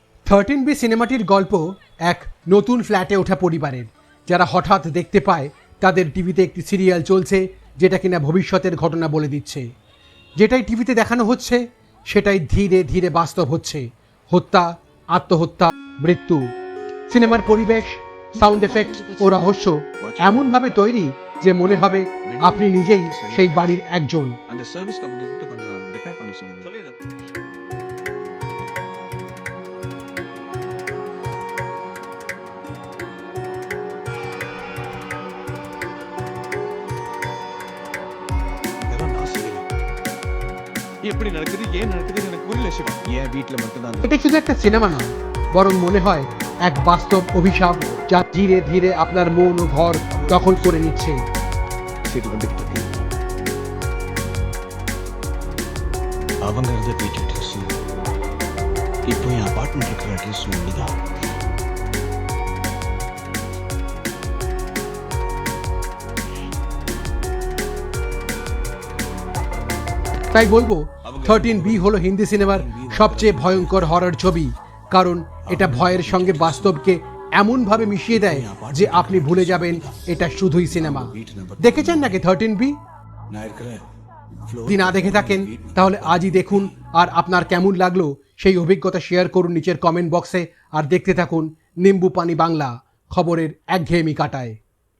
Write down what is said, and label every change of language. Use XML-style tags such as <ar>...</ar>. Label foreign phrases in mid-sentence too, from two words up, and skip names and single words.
<bn>13B সিনেমাটির গল্প এক নতুন ফ্ল্যাটে ওঠা পরিবারের, যারা হঠাৎ দেখতে পায় তাদের টিভিতে একটি সিরিয়াল চলছে যেটা কিনা ভবিষ্যতের ঘটনা বলে দিচ্ছে। যেটাই টিভিতে দেখানো হচ্ছে সেটাই ধীরে ধীরে বাস্তব হচ্ছে। হত্যা, আত্মহত্যা, মৃত্যু। সিনেমার পরিবেশ,</bn> <en>sound effect</en> <bn>ও রহস্য এমনভাবে তৈরি যে মনে হবে আপনি নিজেই সেই বাড়ির একজন।</bn> <ta>அந்த</ta> <en>service company</en> <ta>கொஞ்சம் ரிப்பேர் பண்ண சொல்லுங்க. இதெல்லாம் நான் செய்யல. எப்படி நடக்குது, ஏன் நடக்குதுன்னு எனக்கு புரியல சிவா. ஏன் வீட்ல மட்டும் தான்</ta> <bn>এটা শুধু একটা সিনেমা নয়, বরং মনে হয় এক বাস্তব অভিশাপ যা ধীরে ধীরে আপনার মন ও ঘর দখল করে নিচ্ছে।</bn> <ta>சரி வந்துகிட்டு இருக்கு. அவங்க இருந்த வீட்டு அட்ரஸ் இப்போ என் அபார்ட்மெண்ட் இருக்கிற அட்ரஸ் ஒண்ணுதான்.</ta> <bn>তাই বলবো 13B হলো হিন্দি সিনেমার সবচেয়ে ভয়ঙ্কর হরর ছবি, কারণ এটা ভয়ের সঙ্গে বাস্তবকে এমনভাবে মিশিয়ে দেয় যে আপনি ভুলে যাবেন এটা শুধুই সিনেমা। দেখেছেন নাকি 13B?</bn> <ta>நான் இருக்கிறேன்.</ta> <bn>যদি না দেখে থাকেন তাহলে আজই দেখুন, আর আপনার কেমন লাগলো সেই অভিজ্ঞতা শেয়ার করুন নিচের</bn> <en>comment box.</en> <bn>আর দেখতে থাকুন নিম্বু পানি বাংলা, খবরের একঘেয়েমি কাটায়।</bn>